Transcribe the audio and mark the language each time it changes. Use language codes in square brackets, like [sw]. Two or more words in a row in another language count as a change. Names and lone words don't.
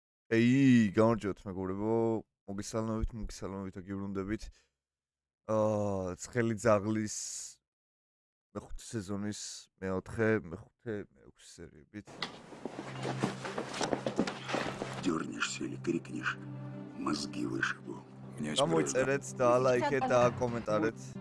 [ka] გამარჯობთ მეგობრებო, მოგესალმებით, აგიბრუნდებით. ცხელი ძაღლის მეხუთე სეზონის მეხუთე სერიებით. [ru] Дёрнешься или крикнешь, мозги вышибу. [ka] გამოიწერეთ და ლაიქეთ და კომენტარეთ.